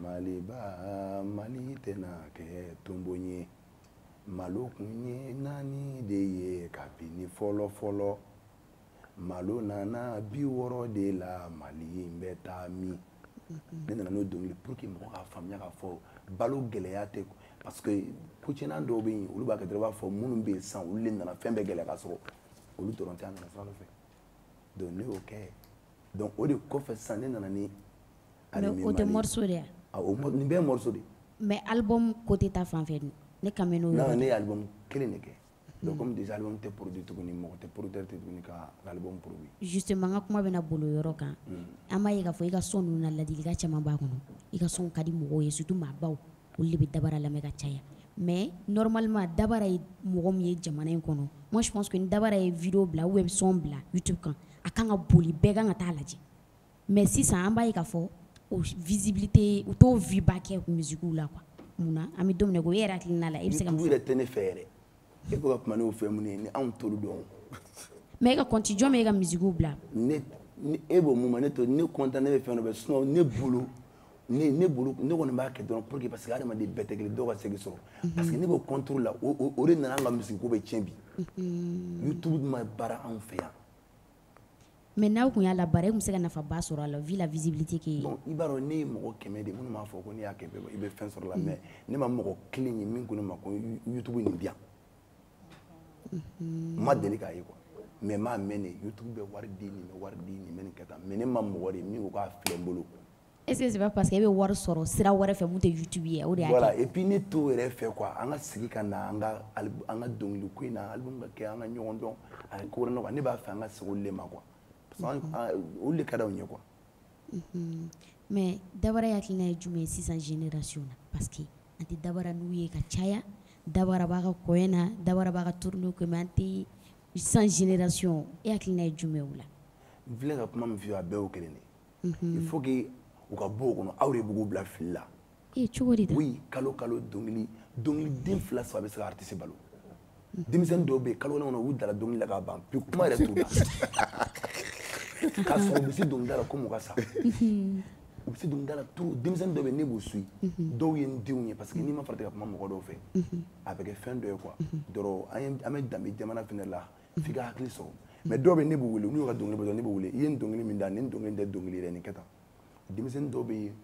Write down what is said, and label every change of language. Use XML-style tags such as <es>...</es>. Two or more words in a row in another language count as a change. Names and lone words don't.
<bm>maliba mali tɛna kɛ tonbo ye malo kun ye naani de ye kabini fɔlɔ malo nana 60 de la mali in bɛ taa min ne nana n'o dɔnkili</bm> <fr>pour que</fr> <bm>mɔgɔ k'a faamuya k'a fɔ balo gɛlɛya tɛ</bm> <fr>parce que</fr> <bm>kucɛnan dɔw bɛ yen olu b'a kɛ dɔrɔn i b'a fɔ minnu bɛ yen sisan olu de nana fɛn bɛɛ gɛlɛya ka sɔrɔ olu dɔrɔn tɛ a nana sira dɔ fɛ donc ne y'o kɛ donc o de kɔfɛ sisan ne nana ni o tɛ</bm> <fr>morceau de</fr> <bm>ya nin bɛɛ ye</bm> <fr>morceau de mais album côté</fr> <bm>ta fan fɛ ne kan bɛ n'o non ne ye album kelen de kɛ</bm> <fr>donc comme déjà album</fr> <bm>tɛ produit tuguni mɔgɔ tɛ producteur tɛ tuguni ka album produit justement n ka kuma bɛna bolo yɔrɔ kan an b'a ye k'a fɔ i ka son ninnu na ladilikan caman b'a kɔnɔ i ka son ka di mɔgɔw ye surtout maabaw olu de bɛ Dabara lamɛn ka caya</bm> <fr>mais normalement</fr> <bm>Dabara ye mɔgɔ min ye jamana in kɔnɔ</bm> <fr>moi je pense que</fr> <bm>ni Dabara ye vidéo bila</bm> <fr>ou bien</fr> <bm>son bila YouTube kan a kan ka boli bɛɛ kan ka taa lajɛ mais sisan an b'a ye k'a fɔ o visibilité u t'o vie ba kɛ musique la quoi munna an bɛ don min na ko e yɛrɛ hakilina la e bɛ se ka mun fɔ yɛrɛ tɛ ne fɛ yɛrɛ e bɛ ka kuma n'o fɛn minnu ye ni anw t'olu dɔn mais e ka compte jɔn bɛ e ka musique bila ni e b'o mun ma ne to ne content ne bɛ fɛn dɔ bɛ sinon ne bolo ne kɔni b'a kɛ dɔrɔn</bm> <fr>pour que parce que</fr> <bm>adamaden bɛɛ tɛ kelen dɔw ka segin sɔrɔ</bm> <fr>parce que</fr> <bm>ne b'o contrôle la o de nana an ka musique ko bɛ tiɲɛ bi YouTube ma baara anw fɛ yan mais n'aw kun y'a labaara e kun bɛ se ka nafaba sɔrɔ a la</bm> <fr>vu la visibilité que</fr> <bm>bon i b'a dɔn ne ye mɔgɔ 100 de minnu b'a fɔ ko n'i y'a kɛ i bɛ fɛn sɔrɔ la mais ne ma mɔgɔ kelen ye min ko ne ma ko YouTube nin di yan ma deli k'a ye quoi mais m'a mɛn de YouTube bɛ wari di nin bɛ wari di nin bɛ nin kɛ tan mais ne ma mɔgɔ de min ko k'a filɛ n bolo</bm> <fr>est-ce que c'est pas parce que</fr> <bm>e bɛ wari sɔrɔ sira wɛrɛ fɛ mun tɛ YouTube ye o de y'a kɛ</bm> <fr>voilà et puis</fr> <bm>ne t'o yɛrɛ fɛ quoi an ka sigi ka na an ka dɔnkili ko in na album ka kɛ an ka ɲɔgɔn dɔn a kɛ ko wɛrɛ nɔ quoi ne b'a fɛ an ka segin olu de ma quoi olu de ka d'anw ye quoi mais Dabara hakilina ye jumɛn ye sisan génération na</bm> <fr>parce que</fr> <bm>an tɛ Dabara n'u ye ka caya dabara b'a ka kɔɲɔ na dabara b'a ka tournée kɛ mais an tɛ</bm> <fr>sans génération</fr> <bm>e hakilina ye jumɛn o la n filɛ ka kuma min f'i ye a bɛɛ y'o kelen de</bm> <fr>il faut que</fr> <bm>u ka bɔ o kɔnɔ aw de b'u k'u bila fili la cogo di oui kalo dɔnkiliden 2 3 bɛ se ka artiste balo denmisɛnnin dɔw bɛ yen kalo kɔnɔ u dara dɔnkili la k'a ban pewu kuma yɛrɛ t'u la k'a sɔrɔ u bɛ se dɔnkilida la komi u ka sa u bɛ se dɔnkilida la trop denmisɛnnin dɔw bɛ yen ne b'u suit dɔw ye n denw ye</bm> <fr>parce que</fr> <bm>n'i ma farati ka kuma mɔgɔ dɔw fɛ a bɛ kɛ fɛn dɔ ye quoi dɔrɔn an bɛ danbe jamana fɛnɛ la f'i ka hakili sɔrɔ mais dɔw bɛ ne b'u wele n'u y'u ka dɔnkili bɔ dɔrɔn ne b'u wele i ye nin dɔnkili min da nin dɔnkili tɛ dɔnkili yɛrɛ nin kɛ tan denmisɛnnin dɔw bɛ yen</bm>